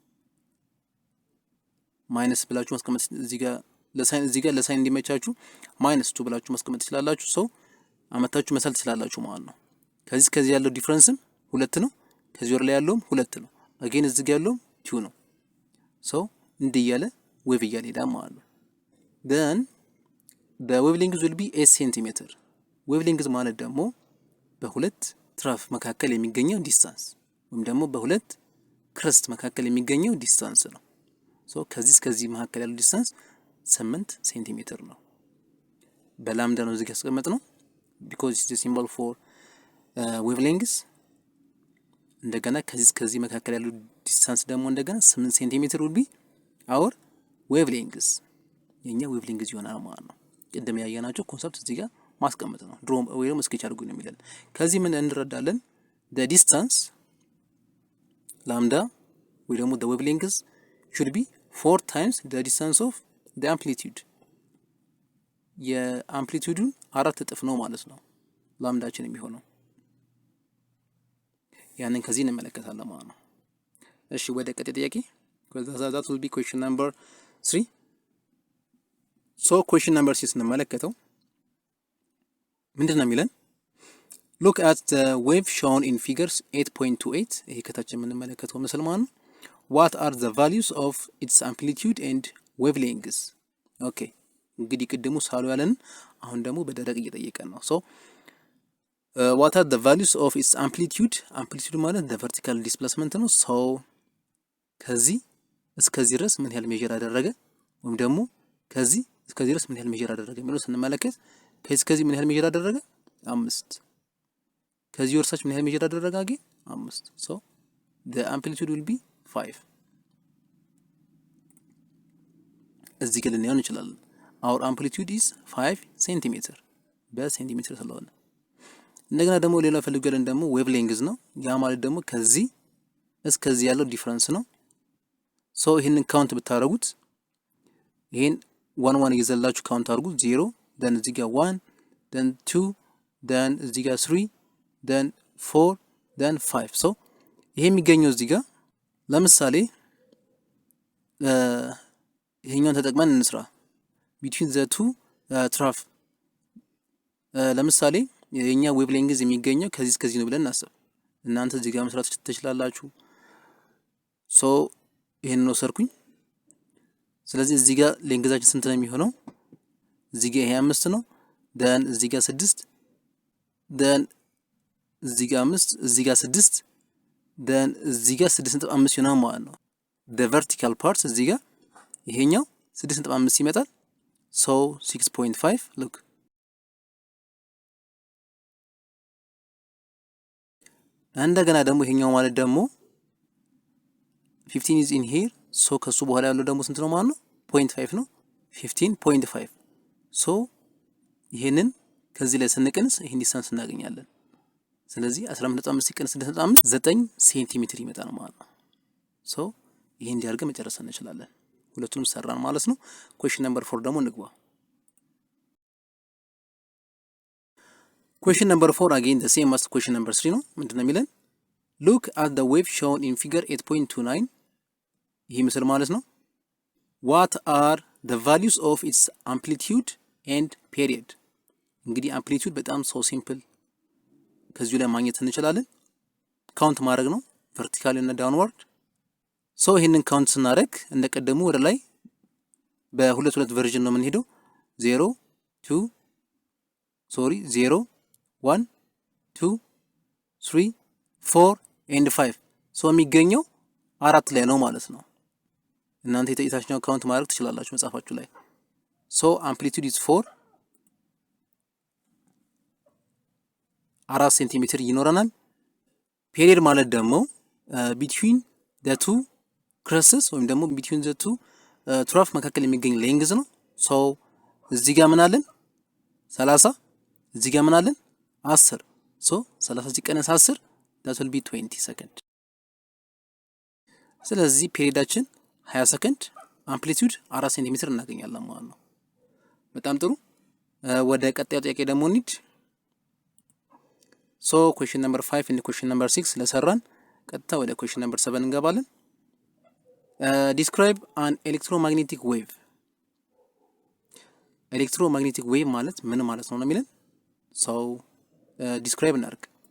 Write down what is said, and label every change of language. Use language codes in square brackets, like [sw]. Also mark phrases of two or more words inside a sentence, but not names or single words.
[am] ማይነስ ብላችሁ ማስቀመጥ እዚህ ጋር ለሳይን እንዲመቻችሁ -2 ብላችሁ ማስቀመጥ ትችላላችሁ። ሰው አመታችሁ መሳል ትችላላችሁ ማለት ነው። ከዚህ ያለው ዲፈረንስም ሁለት ነው። ከዚህ ወር ላይ ያለውም ሁለት ነው። አጌን እዚህ ጋር ያለውም 2 ነው። ሰው እንዲያለ ዌቭ እያለ ሄዳ ማለት ነው። [en] then the wavelength will be 8 cm። [am] wavelength ማለት ደግሞ በሁለት ትራፍ መካከል የሚገኘው ዲስታንስ ወይም ደግሞ በሁለት ክረስት መካከል የሚገኘው ዲስታንስ ነው። ሶ ከዚህ መካከል ያለው ዲስታንስ 8 ሴንቲሜትር ነው። በላምዳ ነው እዚህ ጋር ያስቀመጥ ነው [en] because it is a symbol for wavelengths። [am] እንደገና ከዚህ መካከል ያለው ዲስታንስ ደግሞ እንደገና 8 ሴንቲሜትር [en] will be our wavelengths [am] የኛ wavelengths ይሆናል ማለት ነው። ቅድም ያያናቸው ኮንሰፕት እዚህ ጋር ማስቀመጥ ነው። ድሮ ወይ ደግሞ ስኬች አድርጉ ነው የሚለን። ከዚህ ምን እንረዳለን? [en] the distance lambda [am] ወይ ደግሞ [en] the wavelengths should be 4 times the distance of the amplitude። [am] የአምፕሊቲዩዱን 4 እጥፍ ነው ማለት ነው ላምዳችን የሚሆነው። ያንን ከዚህ እንመለከታለን ማለት ነው። እሺ ወደ ቀጣይ ጥያቄ [en] that will be question number 3። so question number 6 [am] እንመለከተው ምንድነው የሚለን? [en] look at the wave shown in figures 8.28። [am] ይሄ ከታች የምንመለከተው ምስል ማለት ነው። [en] what are the values of its amplitude and wavelengths? [am] ኦኬ እንግዲህ ቅድሙ ሳሉ ያለን አሁን ደግሞ በደረቅ እየጠየቀን ነው። [en] so what are the values of its amplitude? [am] amplitude ማለት [en] the vertical displacement [am] ነው። so ከዚህ እስከዚህ ድረስ ምን ያህል ሜዠር አደረገ? ወይም ደግሞ ከዚህ እስከዚህ ድረስ ምን ያህል ሜጀር አደረገ የሚለው ስንመለከት ከዚህ ምን ያህል ሜጀር አደረገ 5 ከዚህ ወርሳች ምን ያህል ሜጀር አደረገ አጌ 5 [en] so the amplitude will be 5 [am] እዚህ ጋር ልናየው እንችላለን [en] our amplitude is 5 cm [am] በሴንቲሜትር ስለሆነ እንደገና ደግሞ ሌላ ፈልገልን ደግሞ [en] wave length [am] ነው ያ ማለት ደግሞ ከዚህ እስከዚህ ያለው ዲፈረንስ ነው so ይሄንን ካውንት ብታረጉት ይሄን 1 ይዘላችሁ ካውንት አድርጉ 0 then እዚህ ጋር 1 then 2 then እዚህ ጋር 3 then 4 then 5 so ይሄ የሚገኘው እዚህ ጋር ለምሳሌ ይሄኛውን ተጠቅመን እንስራ [en] between the two trough [am] ለምሳሌ የኛ [en] wave length [am] የሚገኘው ከዚህ እስከዚህ ነው ብለን እናስብ እናንተ እዚህ ጋር መስራት ትችላላችሁ so ይሄን ነው ሰርኩኝ ስለዚህ እዚህ ጋር ሌንግዛችን ስንት ነው የሚሆነው እዚህ ጋር ይሄ 5 ነው then እዚህ ጋር 6 then እዚህ ጋር 5 እዚህ ጋር 6 then እዚህ ጋር 6.5 ይሆናል ማለት ነው [en] the vertical parts [am] እዚህ ጋር ይሄኛው 6.5 ይመጣል so 6.5 look እንደገና ደግሞ ይሄኛው ማለት ደግሞ [en] 15 is in here [am] so ከሱ በኋላ ያለው ደግሞ ስንት ነው ማለት ነው 0.5 ነው 15.5 so ይሄንን ከዚህ ላይ ስንቀንስ ይሄን ዲስታንስ እናገኛለን ስለዚህ 15.5 ሲቀንስ 6.5 9 ሴንቲሜትር ይመጣል ማለት ነው so ይሄን እንዲያርገ መጨረስ እንችላለን ሁለቱንም ሰራን ማለት ነው [en] question number 4 [am] ደግሞ እንግባ [en] question number 4 again the same as question number 3 [am] ነው ምንድነው የሚለን [en] look at the wave shown in figure 8.29 [am] ይሄ ምስል ማለት ነው [en] what are the values of its amplitude and period [am] እንግዲህ amplitude በጣም [en] so simple [am] ከዚሁ ላይ ማግኘት እንችላለን ካውንት ማድረግ ነው vertical እና downward so ይሄንን ካውንት ስናደርግ እንደቀደሙ ወደ ላይ በሁለት ቨርዥን ነው የምንሄደው 0 1 2 3 4 and 5 so የሚገኘው 4 ላይ ነው ማለት ነው እናንተ የታችኛው ካውንት ማድረግ ትችላላችሁ መጻፋችሁ ላይ [en] so amplitude is 4 [am] 4 ሴንቲሜትር ይኖረናል ፔሪድ ማለት ደግሞ [en] between the two crests [am] ወይም ደግሞ [en] between the two trough [am] መካከል የሚገኝ ሌንግዝ ነው so እዚህ ጋር ምን አለን 30 እዚህ ጋር ምን አለን 10 so 30 ሲቀነስ 10 [en] that will be 20 second [am] ስለዚህ ፔሪዳችን 20 ሰከንድ አምፕሊቲዩድ 4 ሴንቲሜትር እናገኛለን ማለት ነው በጣም ጥሩ ወደ ቀጣዩ ጥያቄ ደግሞ እንሂድ [en] so question number 5 and question number 6 [am] ለሰራን ቀጥታ ወደ [en] question number 7 [am] እንገባለን [en] describe an electromagnetic wave electromagnetic wave [am] ማለት ምን ማለት ነው የሚለን [en] so describe [am] እናድርግ